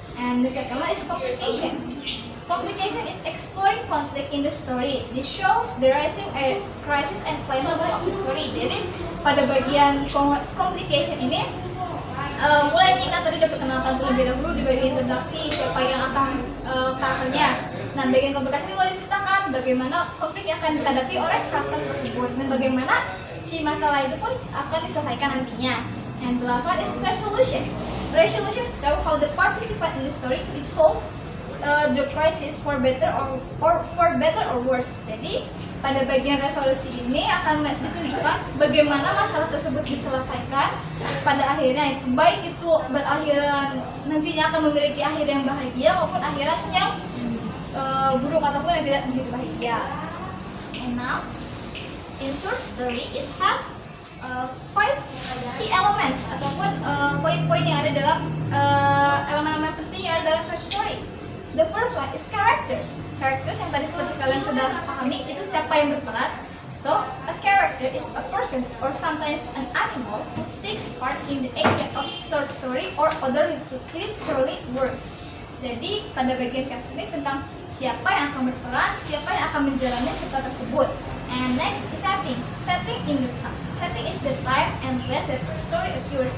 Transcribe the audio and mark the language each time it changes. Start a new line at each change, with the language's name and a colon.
English: And the second one is complication. Complication is exploring conflict in the story. This shows the rising crisis and climax of the story.
Indonesian: Jadi pada bagian complication ini mulai jika tadi diperkenalkan terlebih dahulu di bagian introduksi siapa yang akan karakternya. Nah, bagian komplikasi ini mulai diceritakan bagaimana konflik yang akan dihadapi oleh karakter tersebut dan bagaimana si masalah itu pun akan diselesaikan nantinya.
English: And the last one is resolution. Resolution show how the participant in the story resolve the crisis for better or worse.
Indonesian: Jadi pada bagian resolusi ini akan ditunjukkan bagaimana masalah tersebut diselesaikan pada akhirnya, baik itu berakhiran nantinya akan memiliki akhir yang bahagia maupun akhirat yang buruk ataupun yang tidak begitu bahagia.
English: And now in short story it has 5 key elements
Indonesian: ataupun poin-poin yang ada dalam
English: elemen-elemen penting yang ada dalam short story. The first one is characters.
Indonesian: Characters yang tadi seperti kalian sudah pahami itu siapa yang berperan.
English: So, a character is a person or sometimes an animal who takes part in the action of short story or other literary work.
Indonesian: Jadi, pada bagian character ini tentang siapa yang akan berperan, siapa yang akan menjalani cerita tersebut.
English: And next is setting. Setting is the time and place that the story occurs.